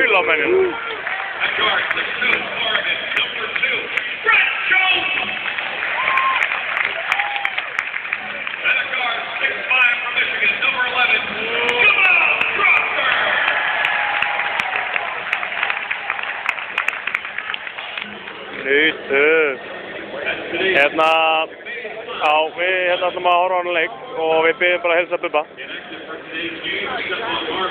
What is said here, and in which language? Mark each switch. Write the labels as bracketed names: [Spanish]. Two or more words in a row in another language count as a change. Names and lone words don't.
[Icelandic] venjulega. [English] At guard, 6'2", Oregon, number 2, Brett Jones. And at guard, 6'5", from Michigan, number 11, Jamal Crawford. [Icelandic] Hérna, já, við ætlum að horfa á hann leik og við byggjum bara að heilsa Bubba.